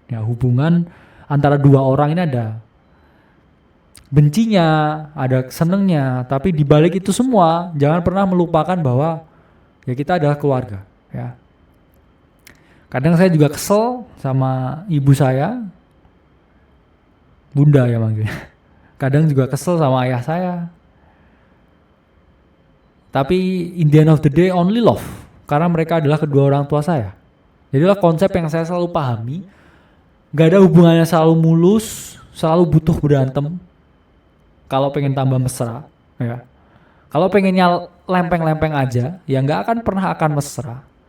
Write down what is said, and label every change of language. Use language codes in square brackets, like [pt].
[id] Ya hubungan antara dua orang ini ada bencinya, ada senengnya. Tapi di balik itu semua jangan pernah melupakan bahwa ya kita adalah keluarga. Ya. Kadang saya juga kesel sama ibu saya, bunda ya manggilnya. Kadang juga kesel sama ayah saya. Tapi [en] in the end of the day only love. [id] Karena mereka adalah kedua orang tua saya. Jadilah konsep yang saya selalu pahami. Gak ada hubungannya selalu mulus, selalu butuh berantem. Kalau pengen tambah mesra. Ya. Kalau pengennya lempeng-lempeng aja, ya nggak akan pernah akan mesra.